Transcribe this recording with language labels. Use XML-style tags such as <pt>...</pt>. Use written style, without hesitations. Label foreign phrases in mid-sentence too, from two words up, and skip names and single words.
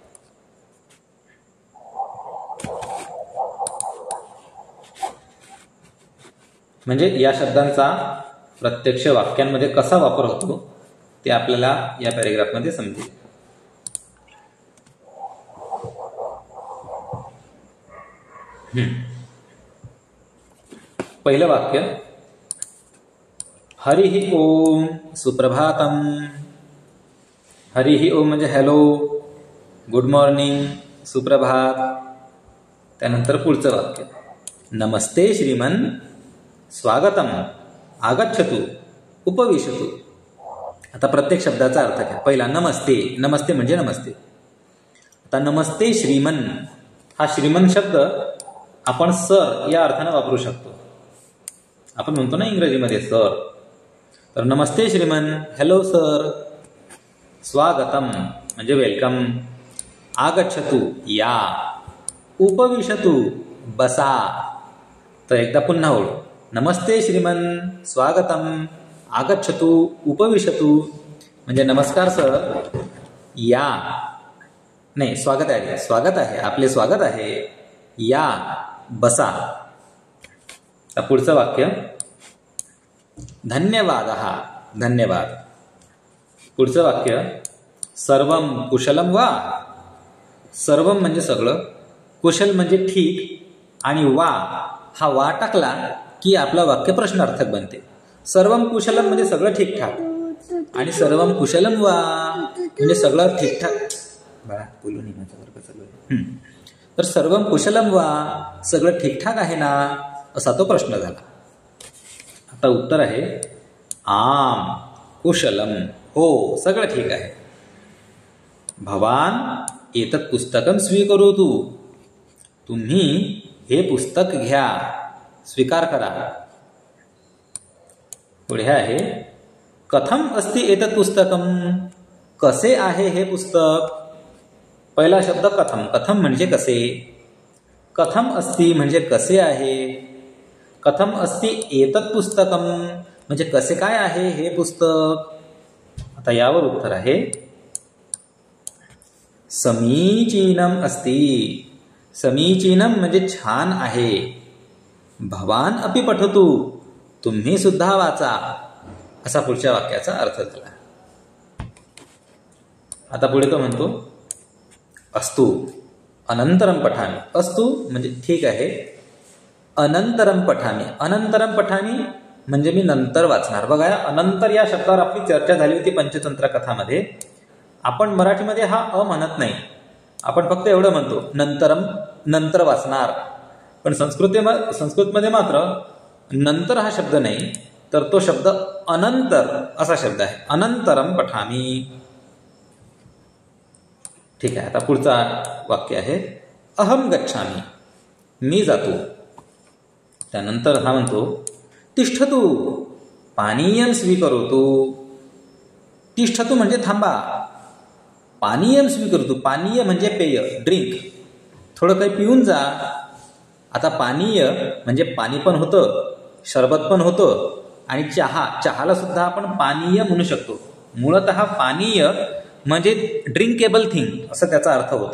<mr>म्हणजे या शब्दांचा प्रत्यक्ष वाक्यांमध्ये कसा वापर होतो ते आपल्याला या पॅरेग्राफमध्ये समजेल. पहिलं वाक्य,</mr> <sa>हरिः ओम, सुप्रभातम. हरिः ओम</sa> <mr>म्हणजे</mr> <en>hello, good morning,</en> <mr>सुप्रभात. त्यानंतर पुढचं वाक्य,</mr> <sa>नमस्ते श्रीमन, स्वागतम, आगच्छतु, उपविशतु.</sa> <mr>आता प्रत्येक शब्दाचा अर्थ घ्या. पहिला नमस्ते. नमस्ते म्हणजे नमस्ते. आता</mr> <sa>नमस्ते श्रीमन,</sa> <mr>हा श्रीमन शब्द आपण सर या अर्थाने वापरू शकतो. आपण म्हणतो ना इंग्रजीमध्ये सर. तर</mr> <sa>नमस्ते श्रीमन,</sa> <en>hello sir.</en> <mr>स्वागतम म्हणजे वेलकम. आगच्छतु या. उपविशतु बसा. तर एकदा पुन्हा ओळ.</mr> <sa>नमस्ते श्रीमन, स्वागतम, आगच्छतु, उपविशतु</sa> <mr>म्हणजे नमस्कार सर, या. नाही, स्वागत आहे, स्वागत आहे, आपले स्वागत आहे, या, बसा. पुढचं वाक्य, धन्यवादः, धन्यवाद. पुढचं वाक्य,</mr> <sa>सर्वम कुशलम वा.</sa> <mr>सर्वम म्हणजे सगळं, कुशल म्हणजे ठीक, आणि वा हा वा टाकला की आपलं वाक्य प्रश्नार्थक बनते.</mr> <sa>सर्वम कुशलम</sa> <mr>म्हणजे सगळं ठीकठाक, आणि</mr> <sa>सर्वम कुशलम वा</sa> <mr>म्हणजे सगळं ठीकठाक. बघा, बोलू नाही, माझा वर्ग चालू आहे.</mr> <sa>तर सर्वम कुशलम वा,</sa> <mr>सगळं ठीकठाक आहे ना, असा तो प्रश्न झाला. आता उत्तर आहे</mr> <sa>आम कुशलम,</sa> <mr>हो सगळं ठीक आहे.</mr> <sa>भवान एतत् पुस्तकम स्वीकरोतु,</sa> <mr>तुम्ही हे पुस्तक घ्या, स्वीकार करा. पुढे आहे</mr> <sa>कथम अस्ति एतत् पुस्तकम,</sa> <mr>कसे आहे हे पुस्तक. पहिला शब्द कथम. कथम म्हणजे कसे.</mr> <sa>कथम अस्ति</sa> <mr>म्हणजे कसे आहे.</mr> <sa>कथम अस्ति एतत् पुस्तकम</sa> <mr>म्हणजे कसे काय आहे हे पुस्तक. आता यावर उत्तर आहे</mr> <sa>समीचीनम अस्ति.</sa> <mr>समीचीनम म्हणजे छान आहे.</mr> <sa>भवान अपि पठतु,</sa> <mr>तुम्ही सुद्धा वाचा, असा पुढच्या वाक्याचा अर्थ झाला. आता पुढे तो म्हणतो</mr> <sa>अस्तु अनंतरम पठामी.</sa> <mr>अस्तु म्हणजे ठीक आहे.</mr> <sa>अनंतरम पठामी. अनंतरम पठामी</sa> <mr>म्हणजे मी नंतर वाचणार. बघा, अनंतर या शब्दावर आपली चर्चा झाली होती पंचतंत्र कथामध्ये. आपण मराठीमध्ये हा अ म्हणत नाही, आपण फक्त एवढं म्हणतो नंतरम, नंतर वाचणार. पण संस्कृतमध्ये मात्र नंतर हा शब्द नाही, तर तो शब्द अनंतर असा शब्द आहे.</mr> <sa>अनंतरम पठामी.</sa> <mr>ठीक आहे. आता पुढचा वाक्य आहे</mr> <sa>अहम गच्छामी,</sa> <mr>मी जातो. त्यानंतर हा म्हणतो</mr> <sa>तिष्ठतु पानीयम स्वीकरोतु.</sa> <mr>तिष्ठतु म्हणजे थांबा.</mr> <sa>पानीयम स्वीकरोतु,</sa> <mr>पानीय म्हणजे पेय, ड्रिंक, थोडं काही पिऊन जा. आता पानीय म्हणजे पाणी पण होतं, शरबत पण होतं, आणि चहाला सुद्धा आपण पानीय म्हणू शकतो. मूळतः पानीय म्हणजे</mr> <en>drinkable thing</en> <mr>असं त्याचा अर्थ होतो.</mr>